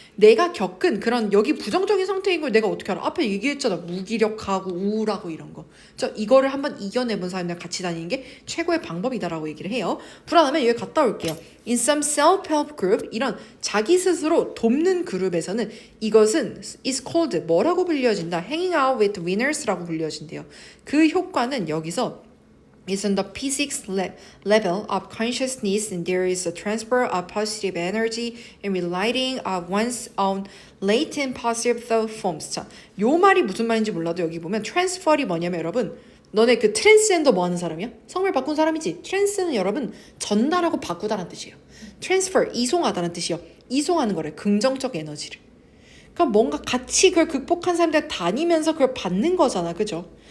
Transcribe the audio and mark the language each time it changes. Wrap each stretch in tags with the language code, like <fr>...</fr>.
<ko>내가 겪은 그런 여기 부정적인 상태인 걸 내가 어떻게 알아? 앞에 얘기했잖아. 무기력하고 우울하고 이런 거. 이거를 한번 이겨내본 사람들이랑 같이 다니는 게 최고의 방법이다라고 얘기를 해요. 불안하면 여기 갔다 올게요.</ko> <en>In some self-help group,</en> <ko>이런 자기 스스로 돕는 그룹에서는 이것은</ko> <en>is called</en> <ko>뭐라고 불려진다?</ko> <en>Hanging out with winners라고</en> <ko>불려진대요. 그 효과는 여기서</ko> <en>is on the P6 level of consciousness, and there is a transfer of positive energy and relighting of one's own latent positive thought forms.</en> <ko>자, 요 말이 무슨 말인지 몰라도 여기 보면 transfer이 뭐냐면 여러분, 너네 그 트랜스젠더 뭐 하는 사람이야? 성별 바꾼 사람이지. 트랜스는 여러분 전달하고 바꾸다라는 뜻이에요. transfer, 이송하다는 뜻이요. 이송하는 거래. 긍정적 에너지를. 그러니까 뭔가 같이 그걸 극복한 사람들 다니면서 그걸 받는 거잖아. 그죠?</ko>